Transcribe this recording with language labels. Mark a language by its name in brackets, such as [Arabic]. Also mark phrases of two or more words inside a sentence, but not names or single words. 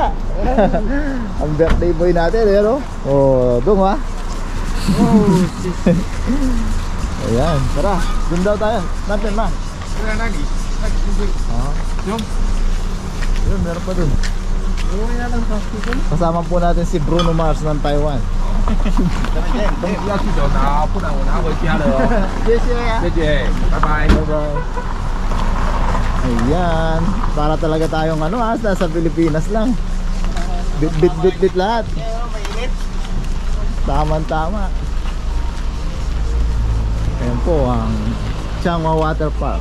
[Filipino] Ang birthday boy natin, ayun o. Oh, Dong ha. Oh, Ayan, tara. Doon daw tayo. Natin, ma. Yun, meron pa dun. uwi na lang sa hospital. Kasama po natin si Bruno Mars ng Taiwan. [Chinese] 东西要去走拿，不然我拿回家了哦。 [English] Yes, yeah. [Chinese] 谢谢，拜拜。 [Filipino] Bye-bye. Ayan. Para talaga tayong ano nasa Pilipinas lang. Bit lahat. Tama-tama. Ayan po ang Changhua Water Park.